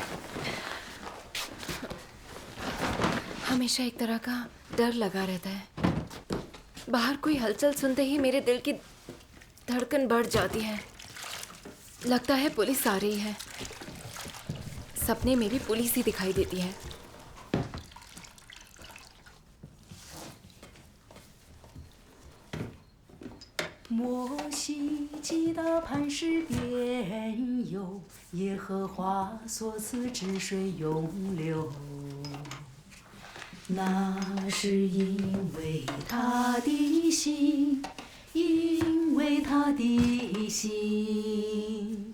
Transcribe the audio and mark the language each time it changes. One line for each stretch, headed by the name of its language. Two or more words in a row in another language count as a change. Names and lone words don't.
Hindi: हमेशा एक तरह का डर लगा रहता है। बाहर कोई हलचल सुनते ही मेरे दिल की धड़कन बढ़ जाती है। लगता है पुलिस आ रही है। सपने में भी पुलिस ही दिखाई देती है।
Chinese: 摩西击打磐石边有耶和华所赐之水涌流，那是因为他的心，因为他的心。